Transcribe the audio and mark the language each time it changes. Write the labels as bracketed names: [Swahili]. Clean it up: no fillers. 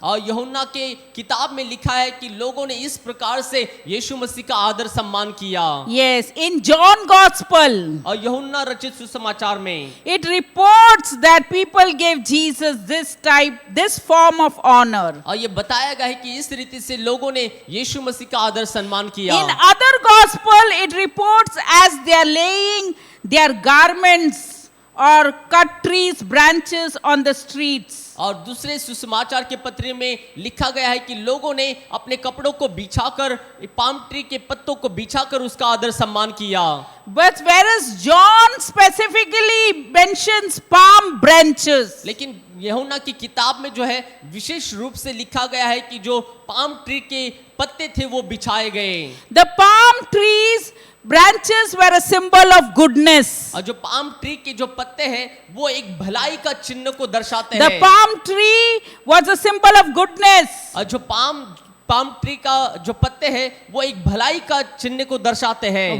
[Hindi] और यूहन्ना के किताब में लिखा है कि लोगों ने इस प्रकार से यीशु मसीह का आदर सम्मान किया। [English] Yes, in John Gospel, [Hindi] और यूहन्ना रचित सुसमाचार में [English] it reports that people gave Jesus this form of honor. [Hindi] और ये बताया गया है कि इस रीति से लोगों ने यीशु मसीह का आदर सम्मान किया। [English] In other gospel, it reports as they are laying their garments or cut trees branches on the streets. [Hindi] और दूसरे सुसमाचार के पत्र में लिखा गया है कि लोगों ने अपने कपड़ों को बिछाकर, पाम ट्री के पत्तों को बिछाकर उसका आदर सम्मान किया। [English] But whereas John specifically mentions palm branches. [Hindi] लेकिन यूहन्ना की किताब में जो है विशेष रूप से लिखा गया है कि जो पाम ट्री के पत्ते थे वो बिछाए गए। [English] The palm trees branches were a symbol of goodness. [Hindi] और जो पाम ट्री के जो पत्ते हैं वो एक भलाई का चिन्ह को दर्शाते [English] The [Hindi] हैं। [English] palm tree was a symbol of goodness. [Hindi] और जो पाम ट्री का जो पत्ते हैं वो एक भलाई का चिन्ह को दर्शाते हैं।